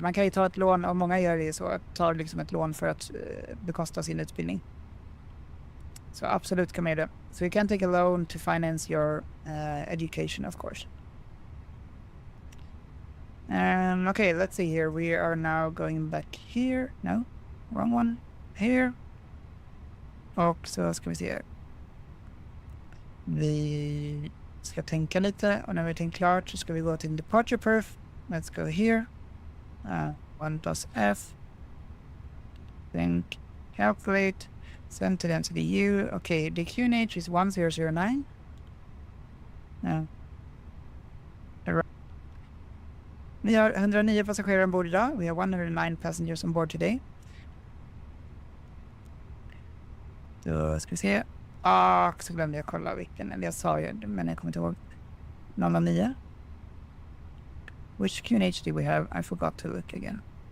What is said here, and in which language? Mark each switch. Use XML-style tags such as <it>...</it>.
<sv>Man kan ju ta ett lån och många gör det så. Tar liksom ett lån för att bekosta sin utbildning. Så absolut kan man göra det.</sv> <en>So you can take a loan to finance your education, of course. Okay, let's see here. We are now going back here. No, wrong one. Here.</en> <sv>Och så ska vi se här. Vi ska tänka lite och när vi tänkt klart så ska vi gå till departure perf.</sv> <en>Let's go here. 1 plus F. Think, calculate. Send to them to the U. Okay, the QNH is 1009. Ja.</en> <sv>Vi har 109 passagerare ombord idag.</sv> <en>We have 109 passengers on board today.</en> <sv>Då ska vi se. Så glömde jag kolla vilken. Eller jag sa ju, men jag kommer inte ihåg. 009.</sv> <en>Which QNH do we have? I forgot to look again.</en>